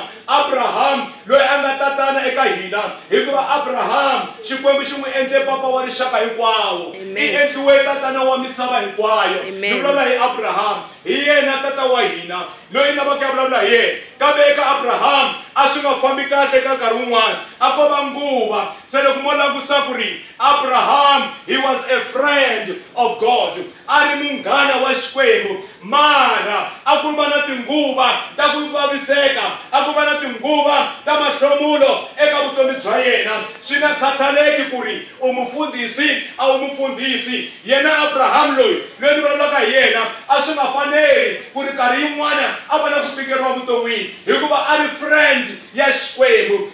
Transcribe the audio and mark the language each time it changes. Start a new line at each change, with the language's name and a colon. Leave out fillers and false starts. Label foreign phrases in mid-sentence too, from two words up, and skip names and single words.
Tsonga: Abraham loyi a nga tatana eka hina hikuva Abraham Xikwembu xi n'wi endle papa wa rixaka hinkwawo. I endliwe tatana wa misava hinkwayo. Ni vulavula hi Abraham, hi yena tata wa hina loyi lava ku ya vulavula hi yena. Kambe eka Abraham a swi nga fambi kahle eka nkarhi wun'wana a ko va nguva. Se loko mo langusa ku ri Abraham
English: he was a friend of God,
Tsonga: a ri munghana wa Xikwembu, mara a ku va na tinguva ta ku vaviseka, a ku va na tinguva ta mahlomulo eka vutomi bya yena. Swi nga khataleki ku ri u mufundhisi a wu mufundhisi. Yena Abraham loyi ni vulavulaka hi yena a swi nga faneli ku ri nkarhi yin'wana a va na ku tikeriwa vuton'wini hikuva a ri friend ya Xikwembu.